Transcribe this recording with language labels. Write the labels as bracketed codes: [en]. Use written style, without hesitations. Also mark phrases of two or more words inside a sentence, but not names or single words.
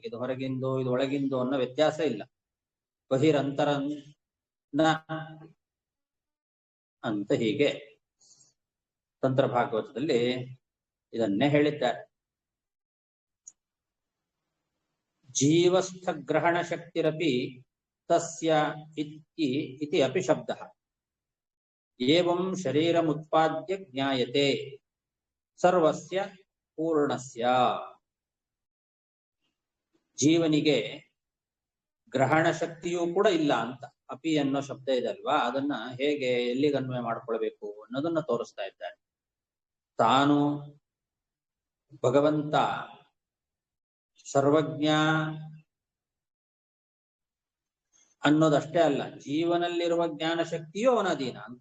[kn] ಇದು ಹೊರಗಿಂದು ಇದು ಒಳಗಿಂದು ಅನ್ನೋ ವ್ಯತ್ಯಾಸ ಇಲ್ಲ. ಬಹಿರಂತರ ಅಂತ ಹೀಗೆ ತಂತ್ರ ಭಾಗವತದಲ್ಲಿ ಇದನ್ನೇ ಹೇಳಿದ್ದಾರೆ. [sa] ಜೀವಸ್ಥ ಗ್ರಹಣ ಶಕ್ತಿರಪಿ ತಸ್ಯ ಇತಿ ಅಪಿ ಶಬ್ದಃ ಏವಂ ಶರೀರಮುತ್ಪಾದ್ಯ ಜ್ಞಾಯತೆ ಸರ್ವಸ್ಯ ಪೂರ್ಣಸ್ಯ. [kn] ಜೀವನಿಗೆ ಗ್ರಹಣ ಶಕ್ತಿಯೂ ಕೂಡ ಇಲ್ಲ ಅಂತ ಅಪಿ ಅನ್ನೋ ಶಬ್ದ ಇದೆ ಅಲ್ವಾ, ಅದನ್ನ ಹೇಗೆ ಎಲ್ಲಿಗೆ ಅನ್ವಯ ಮಾಡ್ಕೊಳ್ಬೇಕು ಅನ್ನೋದನ್ನ ತೋರಿಸ್ತಾ ಇದ್ದಾರೆ. ತಾನು ಭಗವಂತ ಸರ್ವಜ್ಞ ಅನ್ನೋದಷ್ಟೇ ಅಲ್ಲ, ಜೀವನಲ್ಲಿರುವ ಜ್ಞಾನ ಶಕ್ತಿಯೂ ಅವನ ಅಧೀನ ಅಂತ.